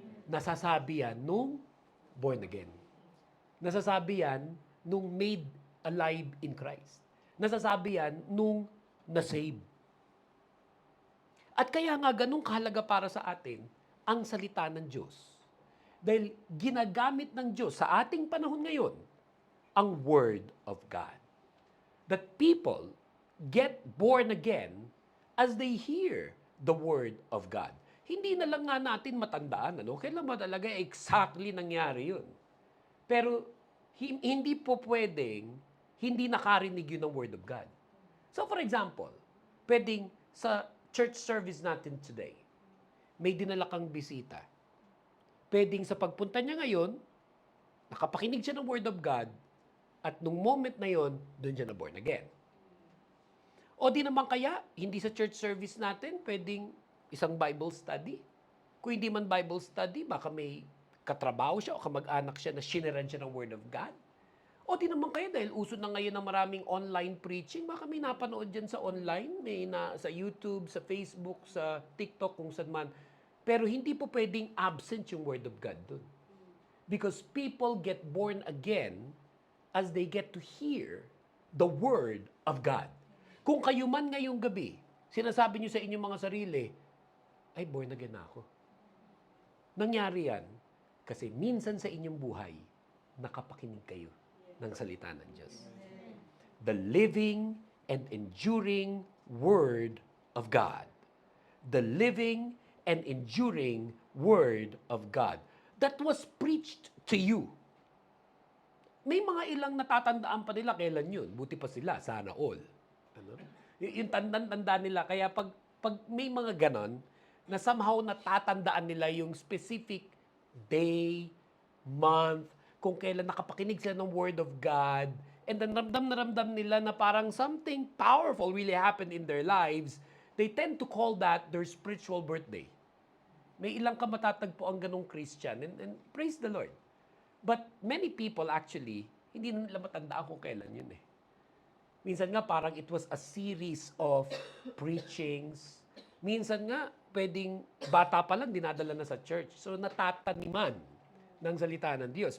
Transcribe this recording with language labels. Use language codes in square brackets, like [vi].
[tl] Nasasabi yan nung born again. Nasasabi yan nung [en] made alive in Christ. [tl] Nasasabi yan nung na-save. At kaya nga ganun kahalaga para sa atin ang salita ng Diyos. Dahil ginagamit ng Diyos sa ating panahon ngayon ang Word of God. [en] That people get born again as they hear the Word of God. [tl] Hindi na lang nga natin matandaan, kailan ba talaga exactly nangyari yun? Pero hindi po pwedeng hindi nakarinig yun ng Word of God. [en] So for example, [tl] pwedeng sa church service natin today, may dinala kang bisita. Pwedeng sa pagpunta niya ngayon, nakapakinig siya ng Word of God, at nung moment na yon, doon siya na born again. O di naman kaya, hindi sa church service natin, pwedeng isang Bible study. Kung hindi man Bible study, baka may katrabaho siya o kamag-anak siya na shiniran siya ng Word of God. O di naman kayo, dahil uso na ngayon ng maraming online preaching, baka may napanood dyan sa online, may sa YouTube, sa Facebook, sa TikTok, kung saan man. Pero hindi po pwedeng absent yung Word of God dun. [en] Because people get born again as they get to hear the Word of God. [tl] Kung kayo man ngayong gabi, sinasabi nyo sa inyong mga sarili, ay, born again na ako. Nangyari yan kasi minsan sa inyong buhay, nakapakinig kayo ng salita ng Diyos. [en] The living and enduring Word of God. The living and enduring Word of God that was preached to you. [tl] May mga ilang natatandaan pa nila kailan yun. Buti pa sila, sana all. Ano? Yung tanda nila. Kaya pag may mga ganon, na somehow natatandaan nila [en] yung specific day, month, [tl] kung kailan nakapakinig sila ng [en] Word of God, and then ramdam na ramdam nila na parang something powerful really happened in their lives, they tend to call that their spiritual birthday. [tl] May ilang ka matatagpo ang ganong Christian, [en] and praise the Lord. But many people actually, [tl] hindi na nila matandaan kung kailan yun eh. Minsan nga parang [en] it was a series of preachings. [tl] Minsan nga, pwedeng bata pa lang dinadala na sa church. So natataniman ng salita ng Diyos.